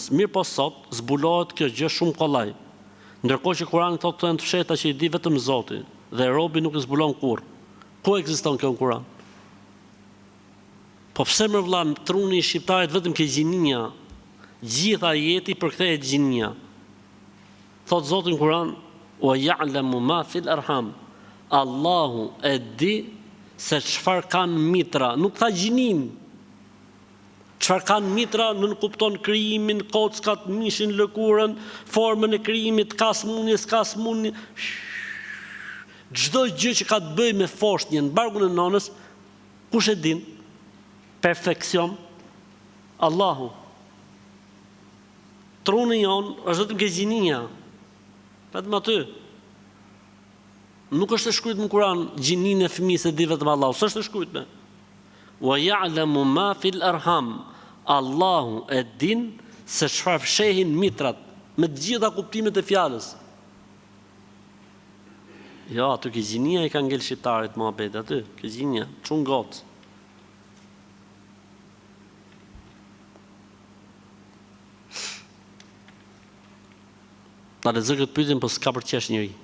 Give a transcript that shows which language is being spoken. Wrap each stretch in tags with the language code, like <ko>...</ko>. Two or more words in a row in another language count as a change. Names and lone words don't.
<sq>Mirë po sot zbulohet kjo gjë shumë kollaj. Ndërkohë që Kurani thotë të janë të fshehta që i di vetëm Zoti dhe robi nuk e zbulon kurrë. Ku ekziston kjo në Kur'an? Po pse më vëlla truni i shqiptarit vetëm ke gjinia? Gjitha jeti përkthehet gjinia. Thot Zoti në Kur'an:</sq> <ar>"ويعلم ما في الأرحام."</ar> <sq>Allahu e di se çfarë kanë mitra, nuk tha gjinin. Çfarë kanë mitra, nën kupton krijimin, kockat, mishin, lëkurën, formën e krijimit, ka smundje, s'ka smundje. Çdo gjë që ka të bëjë me foshnjën, bargun e nonës, kush e din? Perfeksion, Allahu. Truni jon është vetëm gjinia. Vetëm aty. Nuk është e shkruajtur në Kur'an gjinin e fëmijës e di vetëm Allahu, s'është e shkruajtur.</sq> <ar>ويعلم ما في الأرحام.</ar> <sq>Allahu e din se çfarë fshehin mitrat me të gjitha kuptimet e fjalës. Jo, aty ke gjinia i ka ngel shqiptarit muhabet aty, ke gjinia, çun gocë. Ta lexoj këtë pyetjen, po s'ka për të qesh njëri.</sq>